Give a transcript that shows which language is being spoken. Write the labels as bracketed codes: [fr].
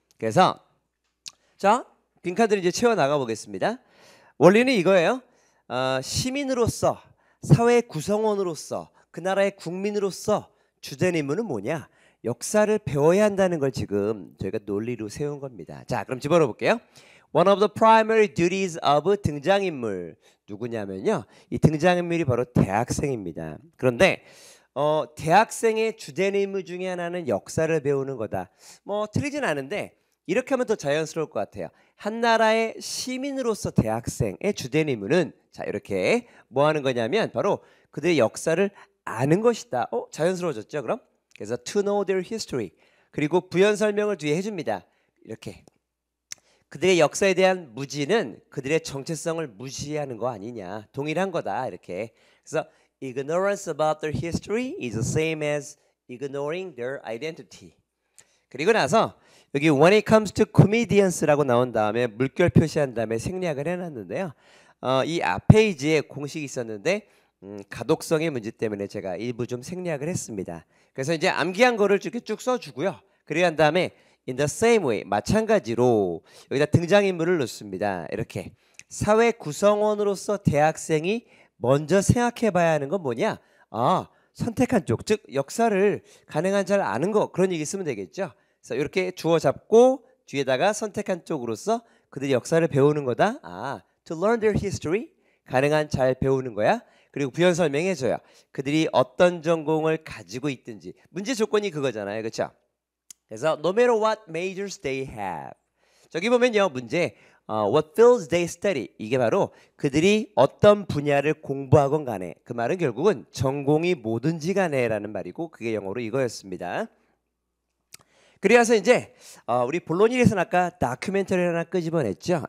[ko] 그래서 자 빈칸들을 이제 채워 나가 보겠습니다. 원리는 이거예요. 시민으로서 사회 구성원으로서 그 나라의 국민으로서 주제니무는 뭐냐? 역사를 배워야 한다는 걸 지금 저희가 논리로 세운 겁니다. 자 그럼 집어넣어 볼게요. [en] One of the primary duties of [ko] 등장인물 누구냐면요. 이 등장인물이 바로 대학생입니다. 그런데 대학생의 주제니무 중에 하나는 역사를 배우는 거다. 뭐 틀리진 않은데 이렇게 하면 더 자연스러울 것 같아요. 한 나라의 시민으로서 대학생의 주제니무는 자 이렇게 뭐 하는 거냐면 바로 그들의 역사를 아는 것이다. 자연스러워졌죠, 그럼? [en] 그래서 to know their history. [ko] 그리고 부연 설명을 뒤에 해줍니다. 이렇게. 그들의 역사에 대한 무지는 그들의 정체성을 무시하는 거 아니냐. 동일한 거다. 이렇게. [en] 그래서 ignorance about their history is the same as ignoring their identity. [ko] 그리고 나서 여기 [en] when it comes to comedians [ko] 라고 나온 다음에 물결 표시한 다음에 생략을 해놨는데요. 이 앞 페이지에 공식이 있었는데 가독성의 문제 때문에 제가 일부 좀 생략을 했습니다. 그래서 이제 암기한 거를 이렇게 쭉 써주고요. 그리고 한 다음에 [en] in the same way [ko] 마찬가지로 여기다 등장인물을 넣습니다. 이렇게 사회 구성원으로서 대학생이 먼저 생각해봐야 하는 건 뭐냐? 선택한 쪽, 즉 역사를 가능한 잘 아는 거 그런 얘기 쓰면 되겠죠. 그래서 이렇게 주어 잡고 뒤에다가 선택한 쪽으로서 그들이 역사를 배우는 거다. [en] To learn their history [ko] 가능한 잘 배우는 거야. 그리고 부연 설명해줘요. 그들이 어떤 전공을 가지고 있든지 문제 조건이 그거잖아요, 그렇죠? [en] 그래서 no matter what majors they have. [ko] 저기 보면요 문제 [en] what fields they study [ko] 이게 바로 그들이 어떤 분야를 공부하건 간에 그 말은 결국은 전공이 뭐든지 간에라는 말이고 그게 영어로 이거였습니다. 그래서 이제 우리 본론일에서는 아까 다큐멘터리를 하나 끄집어냈죠.